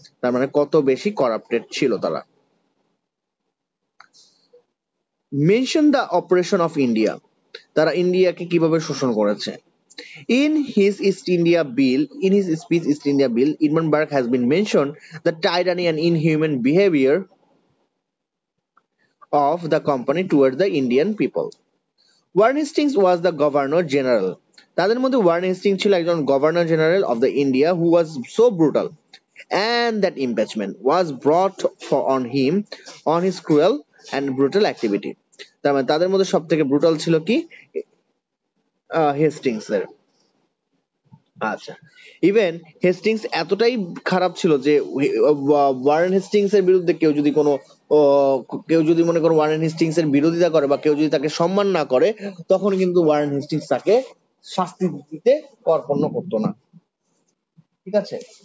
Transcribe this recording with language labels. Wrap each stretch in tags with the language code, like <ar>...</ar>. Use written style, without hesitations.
<bn>তার মানে কত বেশি করাপ্টেড ছিল তারা।</bn> <en>mention the operation of India,</en> <bn>তারা ইন্ডিয়াকে কিভাবে শোষণ করেছে।</bn> <en>In his East India Bill, in his speech East India Bill, Hindenburg has been mentioned the tyranny and inhuman behavior of the company towards the Indian people. Warren Hastings was the Governor General.</en> <bn>তাদের মধ্যে Warren Hastings ছিল একজন</bn> <en>Governor general of the India who was so brutal, and that impeachment was brought on him on his cruel and brutal activity.</en> <bn>তার মানে তাদের মধ্যে সব থেকে ব্রুটাল ছিল কি, হেস্টিংস এর। আচ্ছা, ইভেন হেস্টিংস এতটাই খারাপ ছিল যে ওয়ারেন হেস্টিংস এর বিরুদ্ধে কেউ যদি মনে করো ওয়ারেন হেস্টিংস এর বিরোধিতা করে বা কেউ যদি তাকে সম্মান না করে, তখন কিন্তু ওয়ারেন হেস্টিংস তাকে শাস্তি দিতে কর্পণ্য করতো না, ঠিক আছে?</bn>